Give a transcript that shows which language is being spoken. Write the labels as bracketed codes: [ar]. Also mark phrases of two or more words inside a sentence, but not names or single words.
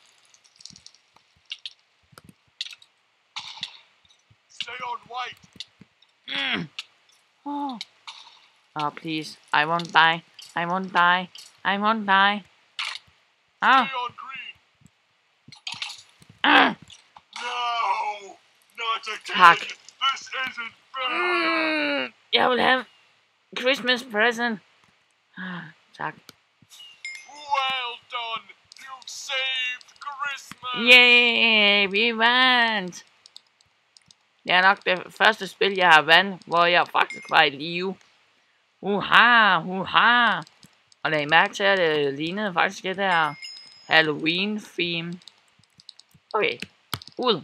[en] Stay on white. Oh, please. I won't die. I won't die. I won't die. Ah. Stay on green. Ah. No, not again. [da] Tak. [en] This isn't fair. [da] Jeg vil have [en] Christmas present. [da] Tak. [en] Well done. You saved Christmas. Yay, [da] vi vandt. Det er nok det første spil, jeg har vandt, hvor jeg faktisk var i live. Uha. Og lad I mærke til, at det lignede faktisk det der Halloween-theme. Okay, ud.